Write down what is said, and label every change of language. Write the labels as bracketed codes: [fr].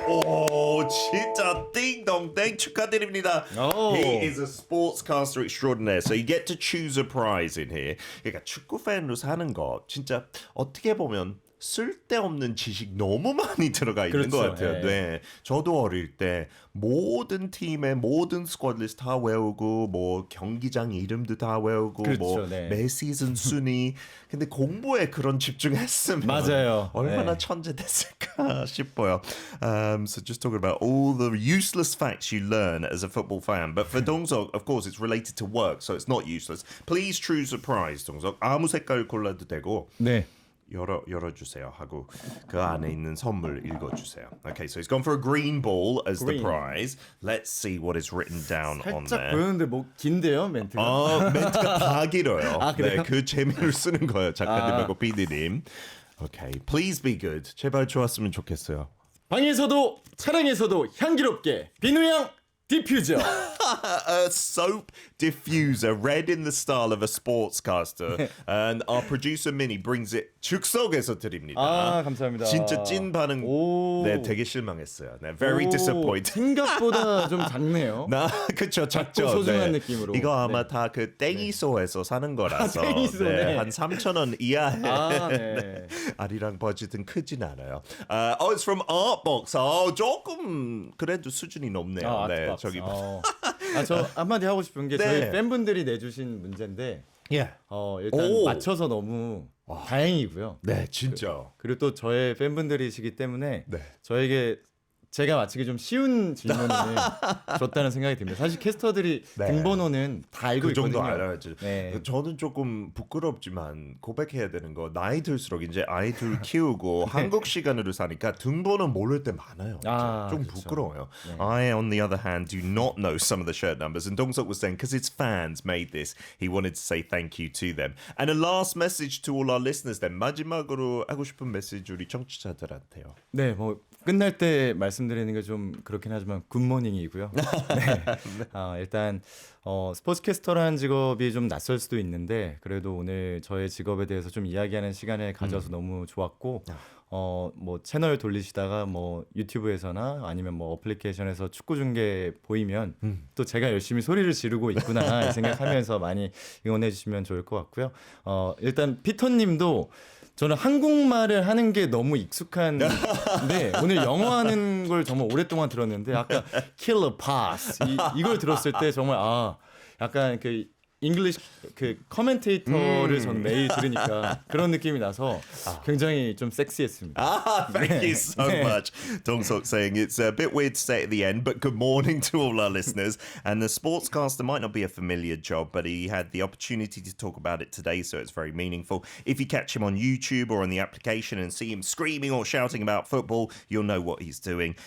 [ko] 오, 진짜 띵동댕 축하드립니다. 오. [en] He is a sportscaster extraordinaire. So you get to choose a prize in here. [ko] 그러니까 축구 팬으로 사는 거 진짜 어떻게 보면 쓸데없는 지식 너무 많이 들어가 있는 그렇죠. 것 같아요. 예. 네, 저도 어릴 때 모든 팀의 모든 스쿼드 리스트 다 외우고 뭐 경기장 이름도 다 외우고 그렇죠, 뭐 네. 매 시즌 순위. 근데 공부에 그런 집중했으면 맞아요. 얼마나 네. 천재 됐을까 싶어요. [en] So just talking about all the useless facts you learn as a football fan. But for 동석, of course, it's related to work, so it's not useless. Please choose a prize, 동석. [ko] 아무 색깔 골라도 되고. 네. 열어주세요 하고 그 안에 있는 선물 읽어주세요. [en] Okay, so he's gone for a green ball as the Green. prize. Let's see what is written down on [ko] 살짝 보였는데 뭐 긴데요, 멘트가. 멘트가 다 길어요. 아, 그래요? 네, 그 재미를 쓰는 거예요, 작가님하고 PD님. [en] Okay, please be good. [ko] 제발 좋았으면 좋겠어요. 방에서도 차량에서도 향기롭게 비누향 디퓨저. [en] A soap diffuser, red in the style of a sportscaster, and our producer Minnie brings it [ko] 즉석에서 드립니다. 아, 감사합니다. 진짜 찐 반응. 오. 네, 되게 실망했어요. 네, [en] very [ko] 오, [en] disappointed. [ko] 생각보다 좀 작네요. 그쵸, 작죠. 소중한 네. 느낌으로. 이거 아마 네. 다 그 땡이소에서 사는 거라서 땡이소, 네. 한 3,000원 이하에 아, 네. 아리랑 버짓은 크진 않아요. [en] It's from Artbox. [ko] 조금 그래도 수준이 높네요. 아, 네, 아트박스. 저기 저 한마디 하고 싶은 게 네. 저희 팬분들이 내주신 문제인데 예. 일단 오. 맞춰서 너무 다행이고요. 네, 진짜. 그리고 또 저의 팬분들이시기 때문에 네. 저에게 제가 맞히기 좀 쉬운 질문을 줬다는 생각이 듭니다. 사실 캐스터들이 네. 등번호는 다 알고 그 정도 있거든요. 알아야지. 네. 저는 조금 부끄럽지만 고백해야 되는 거 나이 들수록 이제 아이들 키우고 한국 시간으로 사니까 등번호 모를 때 많아요. 아, 좀 그렇죠. 부끄러워요. 네. [en] I, on the other hand, do not know some of the shirt numbers. And Dongseok was saying because his fans made this, he wanted to say thank you to them. And a last message to all our listeners. then [ko] 마지막으로 하고 싶은 메시지 우리 청취자들한테요. 네, 뭐 끝날 때 말씀드리는 게 좀 그렇긴 하지만 굿모닝이고요. 네. 일단 스포츠캐스터라는 직업이 좀 낯설 수도 있는데 그래도 오늘 저의 직업에 대해서 좀 이야기하는 시간을 가져서 너무 좋았고 뭐 채널 돌리시다가 뭐 유튜브에서나 아니면 뭐 어플리케이션에서 축구 중계 보이면 또 제가 열심히 소리를 지르고 있구나 생각하면서 많이 응원해 주시면 좋을 것 같고요. 일단 피터님도 저는 한국말을 하는 게 너무 익숙한데 오늘 영어 하는 걸 정말 오랫동안 들었는데 아까 killer pass 이걸 들었을 때 정말 약간 그 잉글리시 그 커멘테이터를 전 매일 들으니까 그런 느낌이 나서 굉장히 좀 섹시했습니다. [en] Thank you so much. Dongseok saying it's a bit weird to say at the end, but good morning to all our listeners. And the sportscaster might not be a familiar job, but he had the opportunity to talk about it today, so it's very meaningful. If you catch him on YouTube or on the application and see him screaming or shouting about football, you'll know what he's doing.